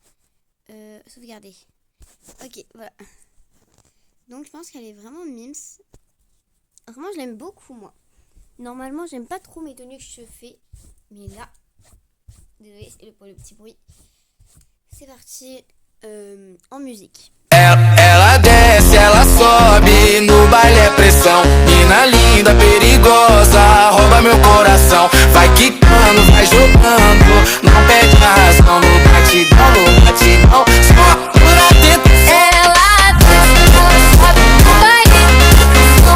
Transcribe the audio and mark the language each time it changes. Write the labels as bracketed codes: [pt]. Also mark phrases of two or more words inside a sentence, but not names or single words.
[fr] Sauvegarder. Ok, voilà. Donc, je pense qu'elle est vraiment mimes. Vraiment, je l'aime beaucoup, moi. Normalement, j'aime pas trop mes tenues que je fais. Mais là, désolé pour le petit bruit. C'est parti en musique. [pt] Ela desce, ela sobe, no baile é pressão. Mina linda, perigosa, rouba meu coração. Vai quicando, vai jogando, não perde a razão. No batidão, só por atento. Ela desce, ela sobe, no baile é pressão.